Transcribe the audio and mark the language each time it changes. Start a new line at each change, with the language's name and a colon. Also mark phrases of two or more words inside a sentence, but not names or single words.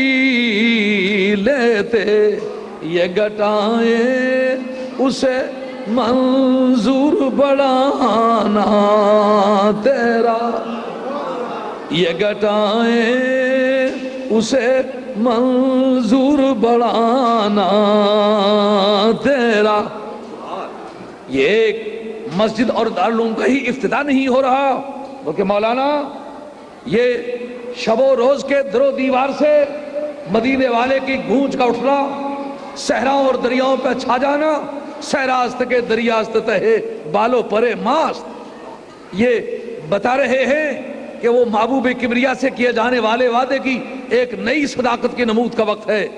Urdu: لیتے، یہ گھٹائیں اسے منظور بڑھانا تیرا، یہ گھٹائیں اسے منظور بڑھانا تیرا۔ یہ ایک مسجد اور دارالعلوم کا ہی افتتاح نہیں ہو رہا، بلکہ مولانا یہ شب و روز کے در و دیوار سے مدینے والے کی گونج کا اٹھنا، صحراؤں اور دریاؤں پہ چھا جانا،
Persian: صحراست کے دریاست تہے بالو پرے ماست،
Urdu: یہ بتا رہے ہیں کہ وہ محبوب کبریا سے کیے جانے والے وعدے کی ایک نئی صداقت کی نمود کا وقت ہے۔